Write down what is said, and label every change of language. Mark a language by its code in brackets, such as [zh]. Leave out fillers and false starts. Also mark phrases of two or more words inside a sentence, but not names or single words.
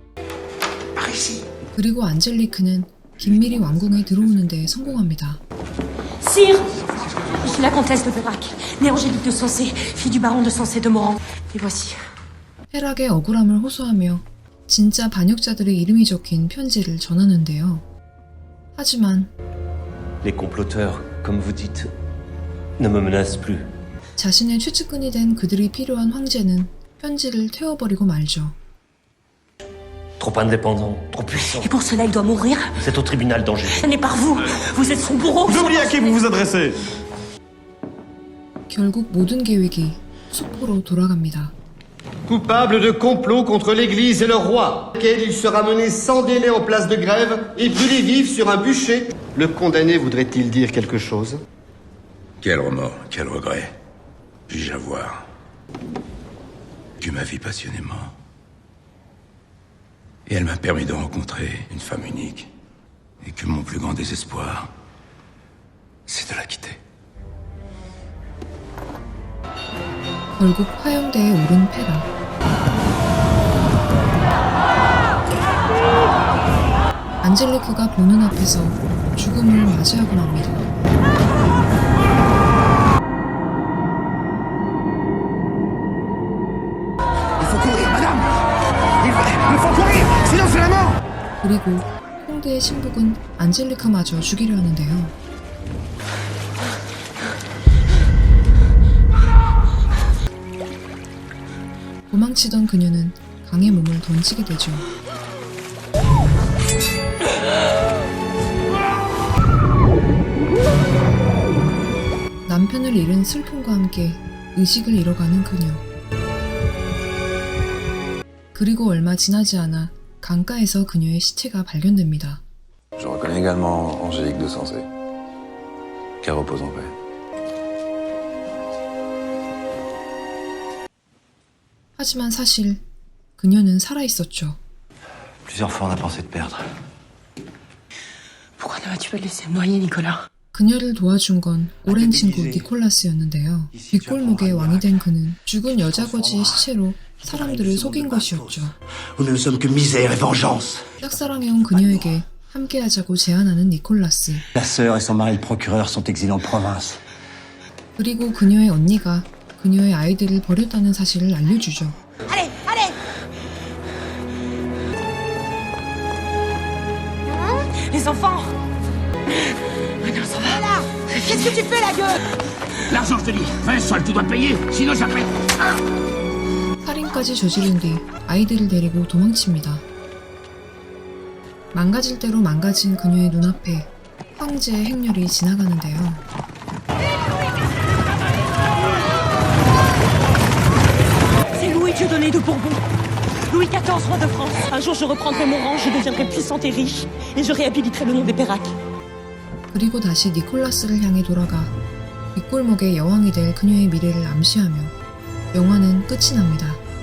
[ko] 그리고 안젤리크는 긴밀히 왕궁에 들어오는 데 성공합니다. [fr] Sire! Je suis la comtesse de Pérac, née Angélique de Sensé, fille du baron de Sensé de Morand. Et voici. [ko] 페락의 억울함을 호소하며 진짜 반역자들의 이름이 적힌 편지를 전하는데요. 하지만 [fr] Les comploteurs, comme vous dites, ne me menacent plus. [ko] 자신의 최측근이 된 그들이 필요한 황제는 편지를 태워버리고 말죠. [fr] Trop indépendant, trop puissant. Et pour cela, il doit mourir. C'est au tribunal d'Angers. Ce n'est pas vous. Vous êtes son bourreau. Vous oubliez à qui vous vous adressez? [ko] 결국 모든 계획이 수포로 돌아갑니다. [fr] Coupable de complot contre l'Église et le roi, lequel il sera mené sans délai en place de grève et brûlé vif sur un bûcher. Le condamné voudrait-il dire quelque chose? Quel remords, quel regret. Puis-je avoir vécu ma vie passionnément. Et elle m'a permis de rencontrer une femme unique. Et que mon plus grand désespoir, c'est de la quitter. [ko] 결국 화영대에 오른 페라. 안젤리크가 보는 앞에서 죽음을 맞이하고 맙니다. [fr] Il faut courir, madame! Il faut courir! Sinon c'est la mort! [ko] 그리고 홍대의 신북은 안젤리카마저 죽이려 하는데요. 도망치던 그녀는 강의 몸을 던지게 되죠. 남편을 잃은 슬픔과 함께 의식을 잃어가는 그녀. 그리고 얼마 지나지 않아 강가에서 그녀의 시체가 발견됩니다. [fr] Je reconnais également Angélique de Sancé. Qu'elle repose en paix. [ko] 하지만 사실 그녀는 살아있었죠. [fr] Plusieurs fois on a pensé te perdre. Pourquoi ne m'as-tu pas laissé me noyer, Nicolas? [ko] 그녀를 도와준 건 오랜 친구 니콜라스였는데요. 뒷골목의 왕이 된 그는 죽은 여자 거지의 시체로 사람들을 속인 것이었죠. [fr] Nous ne sommes que misère et vengeance. [ko] 짝사랑해온 그녀에게 함께하자고 제안하는 니콜라스. [fr] La sœur et son mari le procureur sont exilés en province. [ko] 그리고 그녀의 언니가 그녀의 아이들을 버렸다는 사실을 알려주죠. [fr] Allez, allez! Les enfants! Oh non, ça va là! Qu'est-ce que tu fais, la gueule? L'argent, je te dis. 20 sols, tu dois payer. Sinon j'appelle. [ko] 살인까지 저지른 뒤 아이들을 데리고 도망칩니다. 망가질 대로 망가진 그녀의 눈앞에 황제의 행렬이 지나가는데요. [fr] C'est Louis Dieudonné de Bourbon. Louis XIV, roi de France. Un jour, je reprendrai mon rang, je deviendrai puissante et riche, et je réhabiliterai le nom des Pérac. [ko] 그리고 다시 니콜라스를 향해 돌아가 뒷골목의 여왕이 될 그녀의 미래를 암시하며 영화는 끝이 납니다.